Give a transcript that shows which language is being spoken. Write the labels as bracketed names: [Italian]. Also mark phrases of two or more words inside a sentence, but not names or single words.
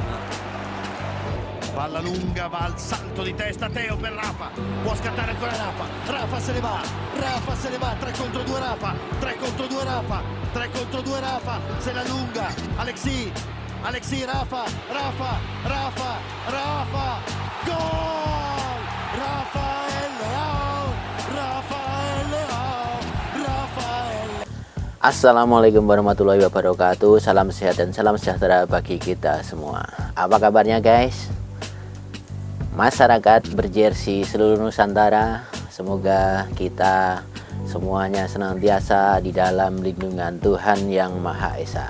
[Italian] Palla lunga, va al salto di testa, Teo per Rafa, può scattare ancora Rafa se ne va, 3 contro 2 Rafa, 3 contro 2 Rafa, se la allunga, Alexis, Rafa, gol! Rafael Leao. [Arabic] السلام عليكم ورحمة الله وبركاته. [Indonesian] Salam sehat dan salam sejahtera bagi kita semua. Apa kabarnya guys? Masyarakat berjersey seluruh Nusantara, semoga kita semuanya senantiasa di dalam lindungan Tuhan Yang Maha Esa.